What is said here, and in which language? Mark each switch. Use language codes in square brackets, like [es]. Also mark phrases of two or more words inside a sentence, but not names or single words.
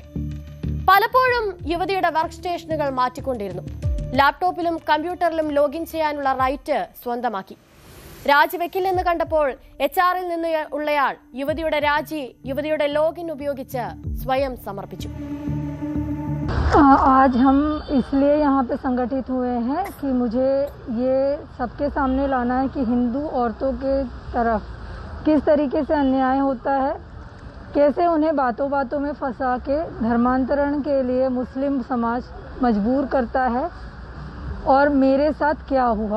[ml] പലപ്പോഴും യുവതിയുടെ വർക്ക് സ്റ്റേഷനുകൾ മാറ്റിക്കൊണ്ടിരുന്നു. ലാപ്ടോപ്പിലും കമ്പ്യൂട്ടറിലും ലോഗിൻ ചെയ്യാനുള്ള റൈറ്റ് സ്വന്തമാക്കി. രാജിവെക്കില്ലെന്ന് കണ്ടപ്പോൾ HR-ൽ നിന്ന് ഉള്ളയാൾ യുവതിയുടെ രാജി യുവതിയുടെ ലോഗിൻ ഉപയോഗിച്ച് സ്വയം സമർപ്പിച്ചു. [hi] आज हम इसलिए यहाँ पे संगठित हुए हैं कि मुझे ये सबके सामने लाना है कि हिंदू औरतों के तरफ किस तरीके से अन्याय होता है, कैसे उन्हें बातों बातों में फंसा के धर्मांतरण के लिए मुस्लिम समाज मजबूर करता है और मेरे साथ क्या हुआ।